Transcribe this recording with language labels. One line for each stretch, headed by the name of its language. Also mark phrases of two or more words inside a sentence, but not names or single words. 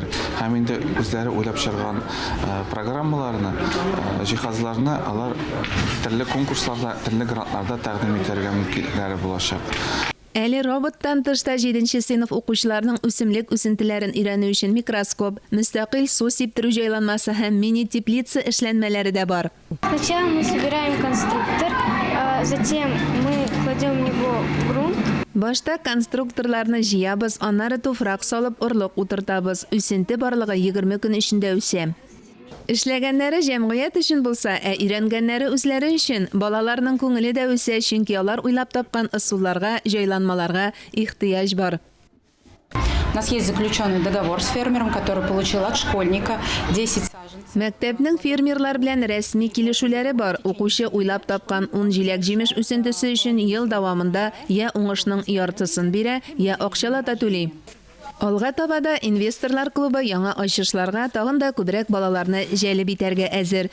Tatar: Һәм инде үзләре уйлап чыгарган программаларны, җиһазларны алар төрле конкурсларда, төрле грантларда тәкъдим итәргә мөмкинлекләре булачак. Әле роботтан тышта 7-нче сыйныф укучыларның үсемлек үсентеләрен өйрәнү өчен микроскоп, мөстәкыйль су сиптерү җайланмасы һәм мини-теплица эшләнмәләре дә бар.
Russian: Сначала мы собираем конструктор, затем мы кладем в него грунт.
Tatar: Башта конструкторларны җыябыз, аннары туфрак салып орлык утыртабыз. Үсенте барлыгы 20 көн эчендә үсә. Эшләгәннәре җәмгыять өчен булса, өйрәнгәннәре үзләре өчен, балаларның күңеле дә үсә, чөнки алар уйлап тапкан ысулларга, җайланмаларга ихтыяҗ бар.
Russian: У нас есть заключенный договор с фермером, который получил от школьника 10 саженцев.
Tatar: Мәктәпнең фермерлар белән рәсми килешүләре бар. Укучы уйлап тапкан 10 җиләк-җимеш үсентесе өчен ел дәвамында я уңышның яртысын бирә, я акчалата түли. Алга табада инвесторлар клубы яңа ачышларга тагын да күбрәк балаларны җәлеп итәргә әзер.